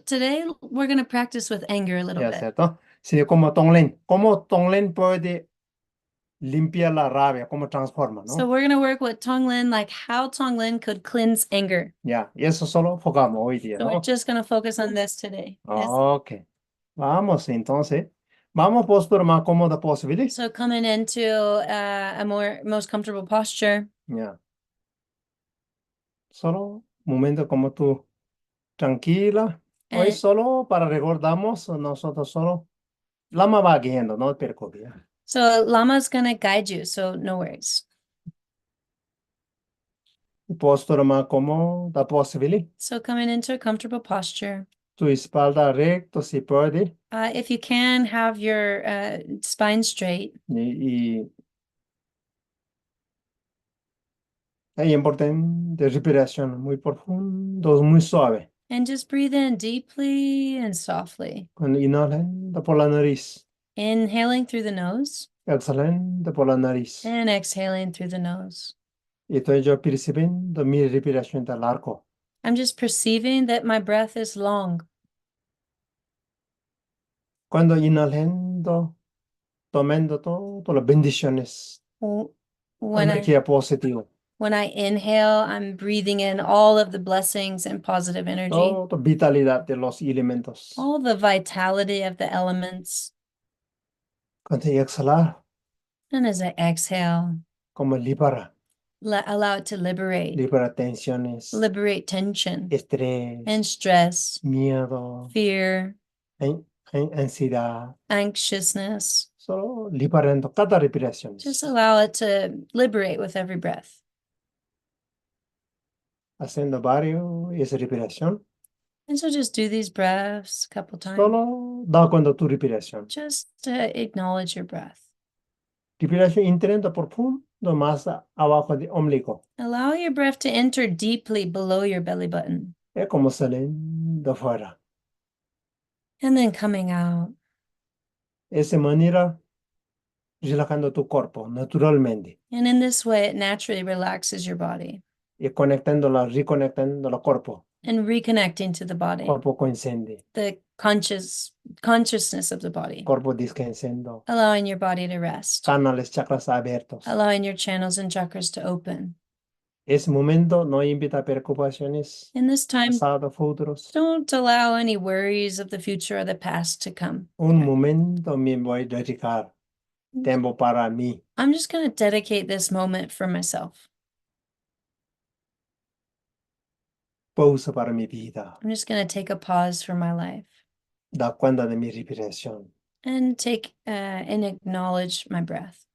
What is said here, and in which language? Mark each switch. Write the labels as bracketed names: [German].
[English] today we're going to practice with anger a little [Spanish] Ya, [English] bit. [Spanish] ¿cierto? Sí, como Tonglen. ¿Cómo Tonglen puede limpiar la rabia? ¿Cómo transforma, [English] So [Spanish] no? [English] we're going to work with Tonglen, like how Tonglen could cleanse anger. [Spanish] Ya, y eso solo enfocamos hoy día, [English] So we're [Spanish] ¿no? [English] just going to focus on this today. [Spanish] Ok. Vamos, entonces. Vamos postura más cómoda posible. [English] So coming into a most comfortable posture. [Spanish] Ya. Solo un momento como tú, tranquila. Hoy [English] And [Spanish] solo para recordamos, nosotros solo. Lama va guiando, no te preocupes. Ya. [English] so Lama's going to guide you, so no worries. [Spanish] Postura más cómoda posible. [English] So coming into a comfortable posture. [Spanish] Tu espalda recto si puede. [English] If you can, have your spine straight. [Spanish] Y es importante respiración muy profundo, muy suave. [English] And just breathe in deeply and softly. [Spanish] Cuando inhalando por la nariz, [English] Inhaling through the nose [Spanish] exhalando por la nariz. [English] and exhaling through the nose. [Spanish] Y estoy yo percibiendo mi respiración tan largo. [English] I'm just perceiving that my breath is long. [Spanish] Cuando inhalando, tomando todas las bendiciones, [English] W- When I [Spanish] energía positiva, [English] when I inhale, I'm breathing in all of the blessings and positive energy, [Spanish] toda vitalidad de los elementos. [English] all the vitality of the elements. [Spanish] Cuando exhalar, [English] And as I exhale, [Spanish] como libera, [English] allow it to liberate [Spanish] tensiones, [English] tension [Spanish] estrés, [English] and stress, [Spanish] miedo, [English] fear, [Spanish] ansiedad. [English] anxiousness. [Spanish] Solo liberando cada respiración. [English] Just allow it to liberate with every breath. [Spanish] Haciendo varios esa respiración. [English] And so just do these breaths a couple times. [Spanish] Solo da cuenta tu respiración. [English] Just to acknowledge your breath. [Spanish] Respiración intenta profundo más abajo del ombligo. [English] Allow your breath to enter deeply below your belly button [Spanish] Es como saliendo fuera. [English] and then coming out. [Spanish] Esa manera, relajando tu cuerpo naturalmente [English] And in this way, it naturally relaxes your body [Spanish] y reconectando el cuerpo, [English] and reconnecting to the body, [Spanish] cuerpo consciente, [English] the consciousness of the body, [Spanish] cuerpo descansando, [English] allowing your body to rest, [Spanish] canales, chakras abiertos. [English] allowing your channels and chakras to open. [Spanish] Ese momento no invita preocupaciones, [English] In this time, [Spanish] pasado, futuros. [English] don't allow any worries of the future or the past to come. [Spanish] Un momento me voy a dedicar tiempo para mí. [English] I'm just going to dedicate this moment for myself. [Spanish] Pausa para mi vida. [English] I'm just going to take a pause for my life [Spanish] Da cuenta de mi respiración. [English] and take and acknowledge my breath.